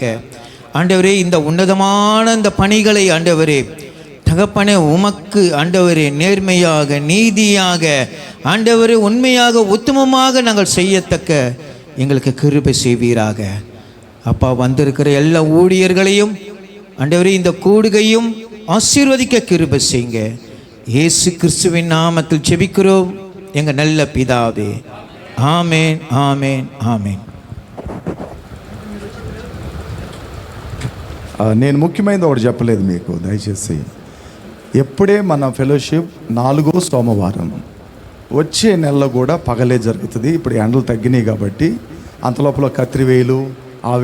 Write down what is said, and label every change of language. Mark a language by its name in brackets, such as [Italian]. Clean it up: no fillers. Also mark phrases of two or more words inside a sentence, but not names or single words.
[Tamil] ஆண்டவரே இந்த உன்னதமான இந்த பணிகளை ஆண்டவரே தகப்பனே உமக்கு ஆண்டவரே நேர்மையாக, நீதியாக, ஆண்டவரே உண்மையாக, உத்தமமாக நாங்கள் செய்யத்தக்க எங்களுக்கு கிருபை செய்வீராக. அப்பா, வந்திருக்கிற எல்லா ஊழியர்களையும் ஆண்டவரே இந்த கூடுகையும் ஆசீர்வதிக்க கிருபை செய்யுங்க. இயேசு கிறிஸ்துவின் நாமத்தில் ஜெபிக்கிறோம் எங்கள் நல்ல பிதாவே. ஆமேன், ஆமேன், ஆமேன். [Telugu] నేను ముఖ్యమైనది ఒకటి చెప్పలేదు మీకు, దయచేసి. ఎప్పుడే మన ఫెలోషిప్ 4వ సోమవారం వచ్చే నెలలో కూడా పగలే జరుగుతుంది. ఇప్పుడు ఎండలు తగ్గినాయి కాబట్టి అంతలోపల కత్తివేలు